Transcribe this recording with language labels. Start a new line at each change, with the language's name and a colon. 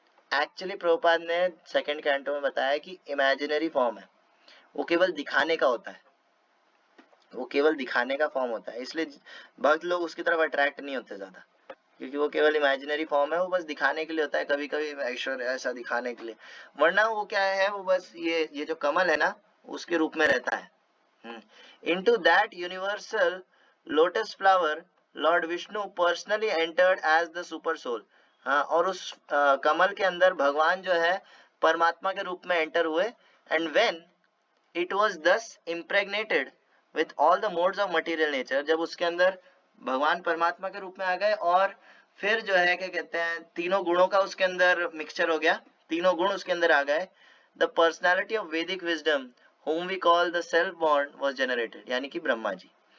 Hindi: Actually Prabhupada ने second canto में बताया कि इमेजिनरी फॉर्म है, वो केवल दिखाने का होता है, वो केवल दिखाने का फॉर्म होता है, इसलिए भक्त लोग उसकी तरफ अट्रैक्ट नहीं होते ज्यादा, क्योंकि वो केवल इमेजिनरी फॉर्म है, वो बस दिखाने के लिए होता है, कभी कभी ऐश्वर्य ऐसा दिखाने के लिए, वरना वो क्या है, वो बस ये जो कमल है ना, उसके रूप में रहता है।
English: Into that universal lotus flower Lord Vishnu personally entered as the super soul।
Hindi: हाँ, और उस कमल के अंदर भगवान जो है परमात्मा के रूप में एंटर हुए,
English: and when it was thus impregnated with all the modes of material nature,
Hindi: जब उसके अंदर भगवान परमात्मा के रूप में आ गए, और फिर जो है क्या कहते हैं, तीनों गुणों का उसके अंदर मिक्सचर हो गया, तीनों गुण उसके अंदर आ गए,
English: the personality of Vedic wisdom whom we call the self born was generated,
Hindi: यानी कि ब्रह्मा जी।